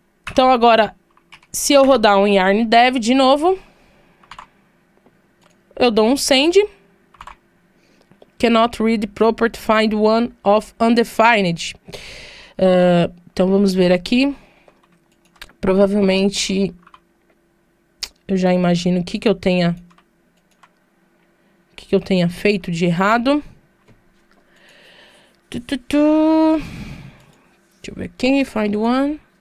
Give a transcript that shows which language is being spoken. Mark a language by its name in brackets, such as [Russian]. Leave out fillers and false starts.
[Portuguese] Então agora se eu rodar um yarn dev de novo, eu dou um send. [English] Cannot read property find one of undefined. [Portuguese] Então vamos ver aqui. Provavelmente eu já imagino o que eu tenha feito de errado. Deixa eu ver aqui, find one.